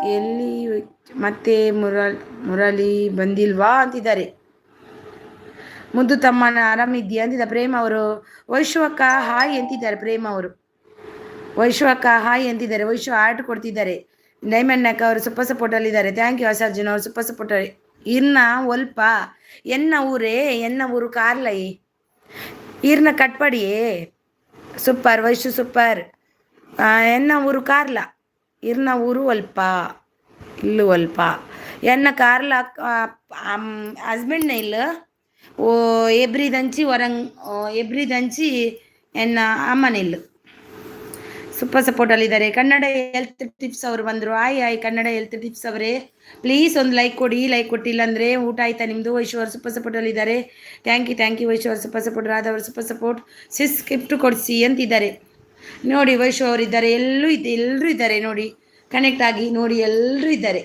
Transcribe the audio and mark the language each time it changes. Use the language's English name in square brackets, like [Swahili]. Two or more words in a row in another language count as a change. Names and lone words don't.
[Kannada] ಎಲ್ಲಿ ಮತ್ತೆ ಮುರಳಿ ಬಂದಿಲ್ವಾ ಅಂತಿದ್ದಾರೆ. ಮುದ್ದು ತಮ್ಮನ ಆರಾಮಿದ್ಯಾ ಅಂತಿದ್ದ ಪ್ರೇಮ್ ಅವರು. ವೈಶ್ವಕ್ಕ ಹಾಯ್ ಅಂತಿದ್ದಾರೆ ಪ್ರೇಮ್ ಅವರು. ವೈಶ್ವಕ್ಕ ಹಾಯ್ ಅಂತಿದ್ದಾರೆ. ವೈಶ್ವ ಆರ್ಟ್ ಕೊಡ್ತಿದ್ದಾರೆ. ಡೈಮಂಡ್ ನಾಯಕ್ ಅವರು ಸೂಪರ್ ಸಪೋರ್ಟಲ್ಲಿದ್ದಾರೆ. [English] thank you [Kannada] ಅಸರ್ಜುನ್ ಅವರು [English] super supporter. [Tulu] ಇರ್ನ ಒಲ್ಪ ಎನ್ನ ಊರೇ ಎನ್ನ ಊರು ಕಾರ್ಲೈ ಇರ್ನ ಕಟ್ಪಡಿಯೇ ಸೂಪರ್ ವೈಶು ಸೂಪರ್. ಎನ್ನ ಊರು ಕಾರ್ಲ ಇರ್ನ ಊರು ಒಲ್ಪ ಇಲ್ಲು ಒಲ್ಪ ಎನ್ನ ಕಾರ್ಲ ಹಸ್ಬೆಂಡ್ನ ಇಲ್ಲ ಓ ಎಬ್ರಿದಂಚಿ ಹೊರಂಗ್ ಎಬ್ರಿದಂಚಿ ಎನ್ನ ಅಮ್ಮನಿಲ್ಲು ಸೂಪರ್ ಸಪೋರ್ಟಲ್ಲಿದ್ದಾರೆ. [Kannada] ಕನ್ನಡ ಹೆಲ್ತ್ ಟಿಪ್ಸ್ ಅವರು ಬಂದರು. ಆಯ್ ಕನ್ನಡ ಹೆಲ್ತ್ ಟಿಪ್ಸ್ ಅವರೇ ಪ್ಲೀಸ್ ಒಂದು ಲೈಕ್ ಕೊಡಿ. ಲೈಕ್ ಕೊಟ್ಟಿಲ್ಲ ಅಂದರೆ ಊಟ ಆಯ್ತಾ ನಿಮ್ಮದು. ವೈಶ್ವರ್ ಸೂಪರ್ ಸಪೋರ್ಟಲ್ಲಿದ್ದಾರೆ. [English] thank you [Kannada] ವೈಶ್ವರ್ [English] super support. [Kannada] ರಾಧವರು [English] super support. sis gift [Kannada] ಕೊಡಿಸಿ ಅಂತಿದ್ದಾರೆ ನೋಡಿ. ವೈಶ್ವ ಅವರಿದ್ದಾರೆ. ಎಲ್ಲರೂ ಇದ್ದಾರೆ ನೋಡಿ. ಕನೆಕ್ಟ್ ಆಗಿ ನೋಡಿ, ಎಲ್ಲರೂ ಇದ್ದಾರೆ.